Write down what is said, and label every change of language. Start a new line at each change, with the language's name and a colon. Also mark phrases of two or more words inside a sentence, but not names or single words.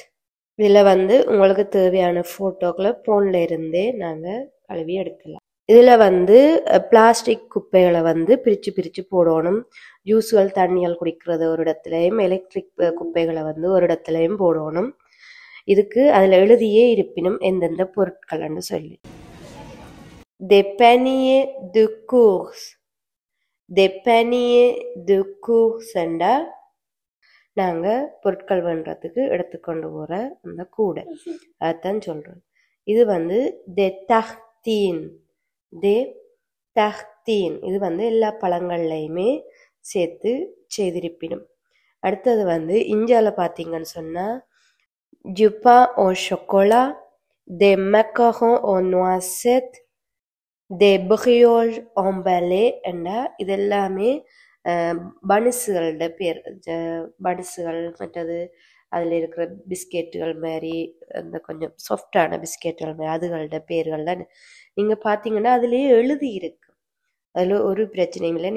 Tamil: இதுல உங்களுக்கு தேவையான போட்டோக்களை போன்ல இருந்தே நாங்க கழுவி எடுக்கலாம். இதுல பிளாஸ்டிக் குப்பைகளை பிரிச்சு பிரிச்சு போடணும். ஜூஸ்கள் தண்ணிகள் குடிக்கிறது ஒரு இடத்துலயும், எலக்ட்ரிக் குப்பைகளை ஒரு இடத்துலயும் போடணும். இதுக்கு அதுல எழுதியே இருப்பினும் எந்தெந்த பொருட்கள்னு சொல்லி.
French: Des paniers de course. Des paniers de course
Tamil: என்றா நாங்க பொருட்கள் பண்றதுக்கு எடுத்துக்கொண்டு போற அந்த கூடை, அதான் சொல்றோம். இது
French: des tartines. Des tartines
Tamil: இது எல்லா பழங்கள்லையுமே சேர்த்து செய்திருப்பினும். அடுத்தது இந்தியால பாத்தீங்கன்னு சொன்னா
French: du pain au chocolat, des macarons aux noisettes, des brioches emballées
Tamil: என்றா இதெல்லாமே பனிசுகளோட பேர். பனிசுகள் மற்றது அதில் இருக்கிற பிஸ்கெட்டுகள் மாதிரி அந்த கொஞ்சம் சாஃப்டான பிஸ்கெட்டுகள் மாதிரி அதுகளோட பேர்கள் தான். நீங்கள் பார்த்தீங்கன்னா அதுலேயே எழுதி இருக்கு. அதில் ஒரு பிரச்சனையும் இல்லை.